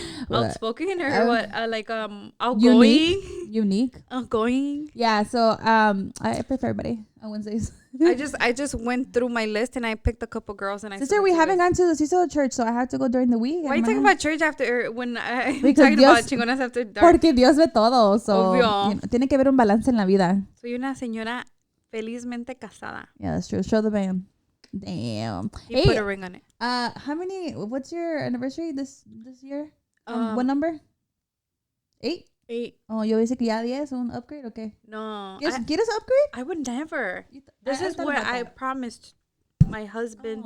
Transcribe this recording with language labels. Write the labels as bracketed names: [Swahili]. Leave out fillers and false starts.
[English] Outspoken or what? Like, outgoing? Unique. Outgoing. Yeah, so I pray for everybody on Wednesdays. I just went through my list and I picked a couple girls and I Sister, we haven't gone to the Cecil church, so I have to go during the week. Why are you talking about church after when I'm Because talking about Chingonas After Dark? [Spanish] Porque Dios ve todo, [English] so [Spanish] Obvio. Tiene que haber un balance en la vida. Soy una señora felizmente casada. [English] Yeah, that's true. Show the man. Damn. He put a ring on it. What's your anniversary this year? What number? 8? 8. [Spanish] Oh, yo dice que ya 10, un upgrade, okay. [English] No. Get us upgrade? I would never. This is what I promised my husband.